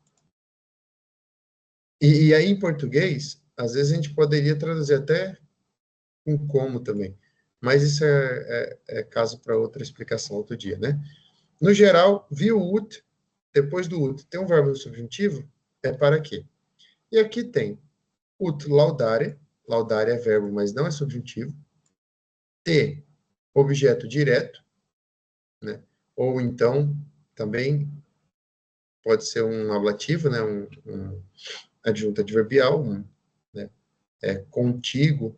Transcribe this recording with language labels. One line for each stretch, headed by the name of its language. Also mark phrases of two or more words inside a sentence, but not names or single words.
Portuguese: E aí, em português, às vezes a gente poderia traduzir até com como também. Mas isso é caso para outra explicação, outro dia, né? No geral, viu ut, depois do ut, tem um verbo no subjuntivo, é para quê? E aqui tem
Latin: ut laudare,
Portuguese: laudare é verbo, mas não é subjuntivo. Te, objeto direto, né? Ou então, também pode ser um ablativo, né? Um adjunto adverbial, né? Contigo.